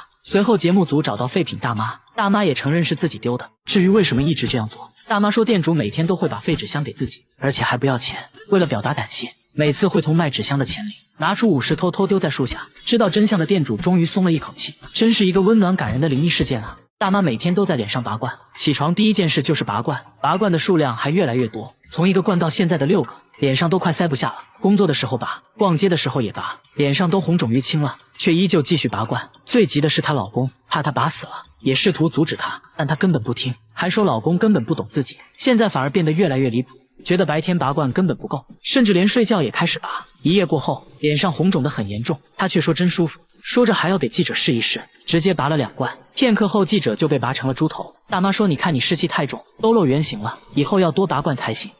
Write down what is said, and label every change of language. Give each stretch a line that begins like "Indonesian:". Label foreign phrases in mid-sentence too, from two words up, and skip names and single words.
Chinese: 隨後節目組找到廢品大媽，大媽也承認是自己丟的。至於為什麼一直這樣做，大媽說店主每天都會把廢紙箱給自己，而且還不要錢。為了表達感謝，每次會從賣紙箱的錢裡拿出50偷偷丟在樹下。知道真相的店主終於鬆了一口氣，真是一個溫暖感人的靈異事件啊。大媽每天都在臉上拔罐，起床第一件事就是拔罐，拔罐的数量還越來越多，從1個罐到現在的6個，臉上都快塞不下了。工作的時候拔，逛街的時候也拔，臉上都紅腫淤青了，卻依舊繼續拔罐。最急的是她老公，怕她拔死了，也試圖阻止她，但她根本不聽，還說老公根本不懂自己。現在反而變得越來越離譜，覺得白天拔罐根本不夠，甚至連睡覺也開始拔。一夜過後，臉上紅腫得很嚴重，她卻說真舒服，說着還要給記者試一試，直接拔了2罐。片刻後，記者就被拔成了豬頭。大媽說，你看你濕氣太重，都露原形了，以後要多拔罐才行。